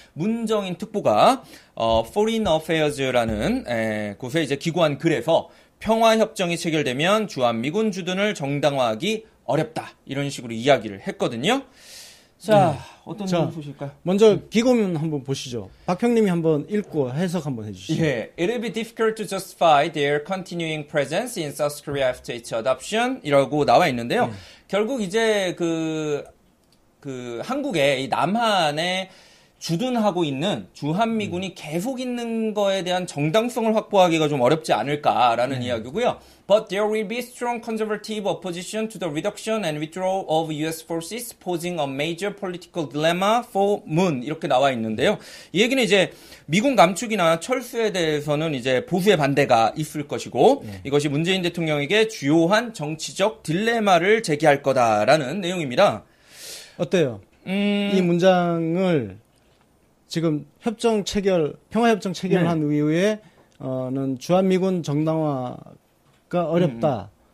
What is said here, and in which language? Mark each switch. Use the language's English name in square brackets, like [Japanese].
[Korean] 문정인 특보가 Foreign Affairs라는 곳에 이제 기고한 글에서 평화협정이 체결되면 주한미군 주둔을 정당화하기 어렵다. 이런 식으로 이야기를 했거든요. 자, 어떤 소식일까요? 먼저 기고문 한번 보시죠. 박형님이 한번 읽고 해석 한번 해주시죠. 예, [English] it will be difficult to justify their continuing presence in South Korea after its adoption [Korean] 이라고 나와 있는데요. 결국 이제 그 한국의 이 남한에 주둔하고 있는 주한미군이 계속 있는 거에 대한 정당성을 확보하기가 좀 어렵지 않을까라는 이야기고요. [English] But there will be strong conservative opposition to the reduction and withdrawal of U.S. forces, posing a major political dilemma for Moon. [Korean] 이렇게 나와 있는데요. 이 얘기는 이제 미군 감축이나 철수에 대해서는 이제 보수의 반대가 있을 것이고 이것이 문재인 대통령에게 주요한 정치적 딜레마를 제기할 거다라는 내용입니다. 어때요? 이 문장을 지금 평화협정 체결한 이후에는 주한미군 정당화가 어렵다.